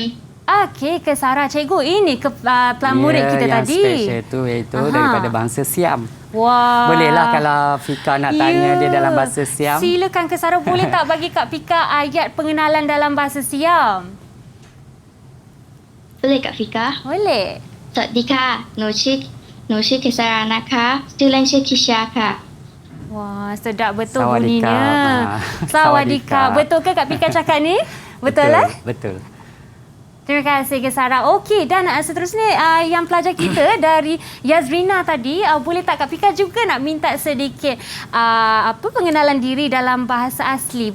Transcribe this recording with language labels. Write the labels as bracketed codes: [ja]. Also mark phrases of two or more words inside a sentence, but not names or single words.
[ms] Okey, Kesara cikgu. Ini pelan murid kita yang tadi. special tu iaitu daripada bangsa Siam. Wah. Bolehlah kalau Fika nak tanya dia dalam bahasa Siam. Silakan Kesara, boleh tak bagi Kak Fika ayat pengenalan dalam bahasa Siam? Boleh Kak Fika? Boleh. [th] สวัสดีค่ะหนูชื่อเคสรานะคะชื่อเล่นชื่อคิชาค่ะ [ms] Wah, sedap betul Sawadikap. bunyinya. Sawadikap. Sawadikap. Betul ke Kak Pika cakap ni? Betul lah? Betul. Terima kasih Kesara. Okey, dan seterusnya yang pelajar kita dari Yazrina tadi, boleh tak Kak Pika juga nak minta sedikit pengenalan diri dalam bahasa asli?